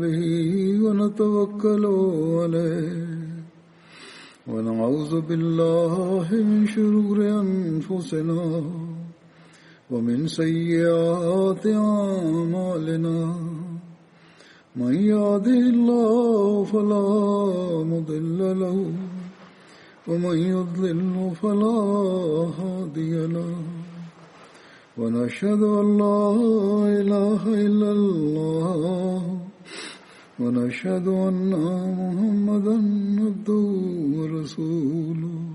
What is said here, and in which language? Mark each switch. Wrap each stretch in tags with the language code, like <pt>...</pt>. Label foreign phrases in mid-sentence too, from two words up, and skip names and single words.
<ar>بِهِ وَنَتَوَكَّلُ عَلَيْهِ وَنَعُوذُ بِاللَّهِ مِنْ شُرُورِ أَنْفُسِنَا وَمِنْ سَيِّئَاتِ أَعْمَالِنَا مَنْ يَهْدِهِ اللَّهُ فَلَا مُضِلَّ لَهُ ومن يضلل فلا هادي له ونشهد أن لا إله إلا الله ونشهد أن محمدا عبده ورسوله</ar>